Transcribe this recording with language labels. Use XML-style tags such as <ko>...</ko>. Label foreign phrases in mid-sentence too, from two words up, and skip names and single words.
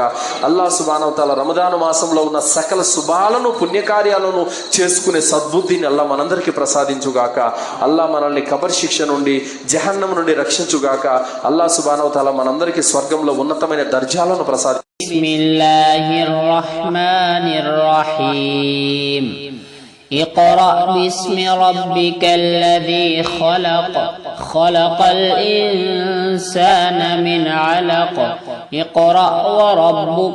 <te>అల్లాహ్</te> <ar>سبحانه وتعالى</ar> <te>రమదాను మాసంలో ఉన్న సకల శుభాలను, పుణ్యకార్యాలను చేసుకునే సద్బుద్ధిని అల్లాహ్ మనందరికీ ప్రసాదించుగాక. అల్లాహ్ మనల్ని కబర్ శిక్ష నుండి, జహన్నం నుండి రక్షించుగాక. అల్లాహ్</te> <ar>سبحانه وتعالى</ar> <te>మనందరికీ స్వర్గంలో ఉన్నతమైన దర్జాలను ప్రసాదించు.</te> <ar>بسم الله الرحمن الرحيم. اقرأ باسم ربك الذي خلق خلق الإنسان من علق اقرأ وربك</ar>